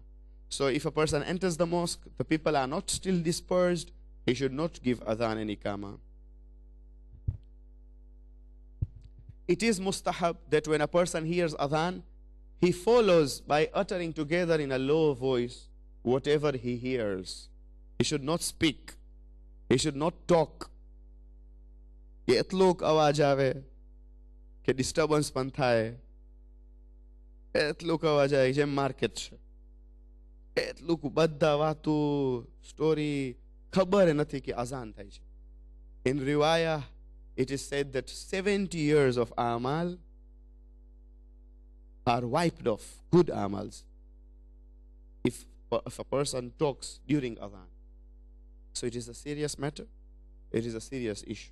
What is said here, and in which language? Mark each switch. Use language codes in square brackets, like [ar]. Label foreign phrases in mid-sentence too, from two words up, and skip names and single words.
[en] So if a person enters the mosque, the people are not still dispersed, he should not give adhan and iqamah. It is mustahab that when a person hears adhan, he follows by uttering together in a low voice whatever he hears. He should not speak. He should not talk. [gu] કે એટલોક અવાજ આવે, કે disturbance પણ થાય, એટલોક અવાજ આવે જેમ માર્કેટ છે, એટલું બધા વાતો સ્ટોરી ખબર નથી કે અઝાન થાય છે. [en] In riwayah, it is said that 70 years of amal are wiped off, good amals, if a person talks during adhan. So it is a serious matter. It is a serious issue.